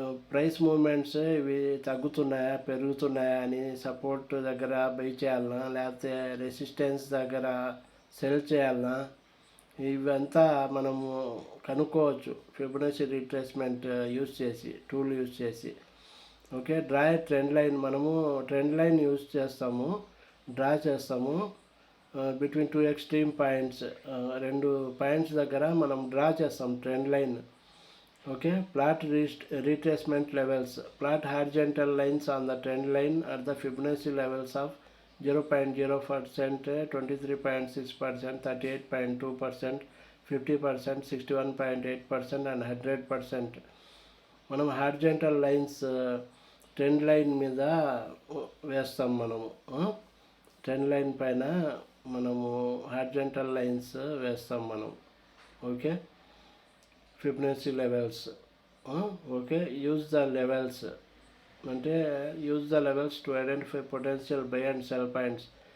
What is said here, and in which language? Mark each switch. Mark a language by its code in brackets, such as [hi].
[te] Price moments ఇవి తగ్గుతున్నాయా పెరుగుతున్నాయా అని support దగ్గర బై చేయాలన్నా లేకపోతే రెసిస్టెన్స్ దగ్గర సెల్ చేయాలన్నా ఇవంతా మనము కనుక్కోవచ్చు ఫిబొనాచి రీట్రేస్మెంట్ టూల్ యూజ్ చేసి. [en] Okay, draw trend line. [te] మనము ట్రెండ్ లైన్ యూజ్ చేస్తాము, డ్రా చేస్తాము బిట్వీన్ టూ ఎక్స్ట్రీమ్ పాయింట్స్. రెండు పాయింట్స్ దగ్గర మనం డ్రా చేస్తాం trend line. [en] Okay, plot retracement levels. Plot horizontal lines on the trend line at the Fibonacci levels of 0.0%, 23.6%, 38.2%, 50%, 61.8% and 100%. [te] మనం horizontal lines trend line మీద వేస్తాం. మనము ట్రెండ్ లైన్ పైన మనము హారిజంటల్ లైన్స్ వేస్తాం మనం. [en] Okay, Fibonacci levels. Okay, use the levels అంటే use the levels to identify potential buy and sell points.